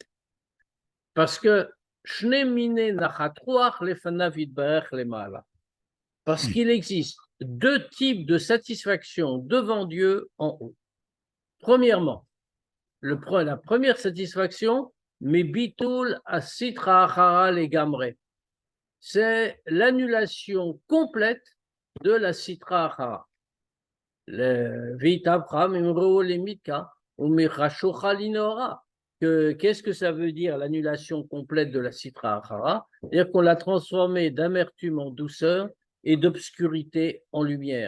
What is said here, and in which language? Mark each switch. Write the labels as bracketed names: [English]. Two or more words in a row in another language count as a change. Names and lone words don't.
[French] Parce que parce qu'il existe deux types de satisfaction devant Dieu en haut. Premièrement, la première satisfaction, mais [Hebrew] ביטול הסטרא אחרא לגמרי, [French] c'est l'annulation complète de la [Aramaic] סטרא אחרא. [French] Qu'est-ce que ça veut dire l'annulation complète de la [Aramaic] סטרא אחרא? [French] C'est-à-dire qu'on l'a transformée d'amertume en douceur et d'obscurité en lumière.